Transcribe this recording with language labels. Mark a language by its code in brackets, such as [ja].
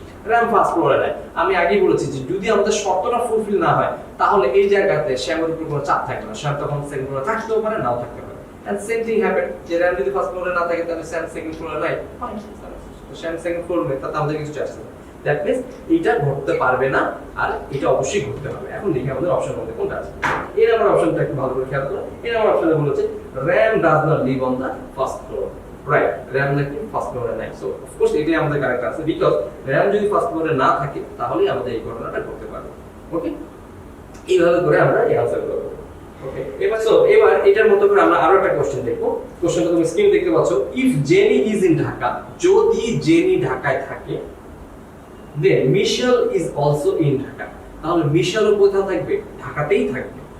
[bn] RAM first ফ্লোরে নাই, আমি আগেই বলেছি যে যদি আমাদের শর্তটা ফুলফিল না হয় তাহলে এই জায়গাতে শ্যামের উপর কোনো চাপ থাকে না, শ্যাম তখন সেকেন্ড ফ্লোরে থাকতেও পারে নাও থাকতে পারে। [en] and same thing happen [bn] যে র্যাম যদি ফার্স্ট ফ্লোরে না থাকে তাহলে শ্যাম সেকেন্ড ফ্লোরে নাই, ফাইন, শ্যাম সেকেন্ড ফ্লোরে নেই, তাতে আমাদের কিছু আসছে না। দ্যাট মিন্স এইটা ঘটতে পারবে না, আর এটা অবশ্যই ঘটতে হবে। এখন দেখি আমাদের অপশন মধ্যে কোনটা আছে। এর আমার অপশনটা একটু ভালো করে খেয়াল করো। এর আমার অপশনে বলেছে [en] RAM does not live on the first floor, [bn] right? RAM নাকি ফার্স্ট ফ্লোরে নাই। সো অফ কোর্স এটাই আমাদের কারেক্ট আছে, বিকজ RAM যদি ফার্স্ট ফ্লোরে না থাকে তাহলেই আমাদের এই ঘটনাটা ঘটতে পারবে। ওকে, এইভাবে করে আমরা এই আনসার করব। ওকে, এবার এটার মতো করে আমরা আরো একটা কোশ্চেন দেখব। কোশ্চেনটা তুমি স্ক্রিন দেখতে পাচ্ছ। [en] if Jenny is in Dhaka, [bn] যদি জেনি ঢাকায় থাকে, [en] then Michelle is also in Dhaka, [bn] তাহলে মিশেলও কোথায় থাকবে? ঢাকাতেই থাকবে।